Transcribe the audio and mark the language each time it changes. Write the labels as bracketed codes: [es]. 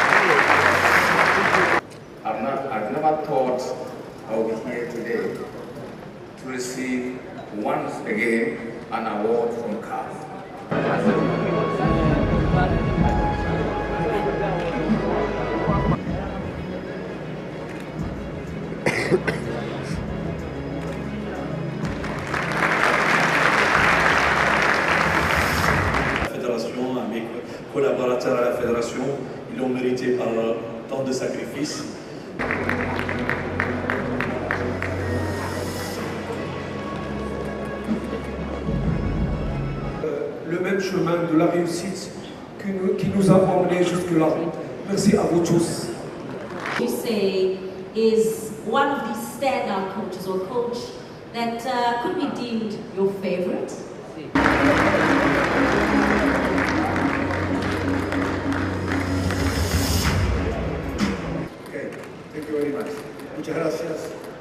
[en] I've never thought I would be here today to receive once again an award from CAF. [fr] À mes collaborateurs à la fédération, ils l'ont mérité par tant de sacrifices. Le même chemin de la réussite qui nous a emmenés jusque-là. Merci à vous tous. [en] You say is one of these standout coaches or coach that could be deemed your favorite? Okay, thank you very much. [es] Muchas gracias.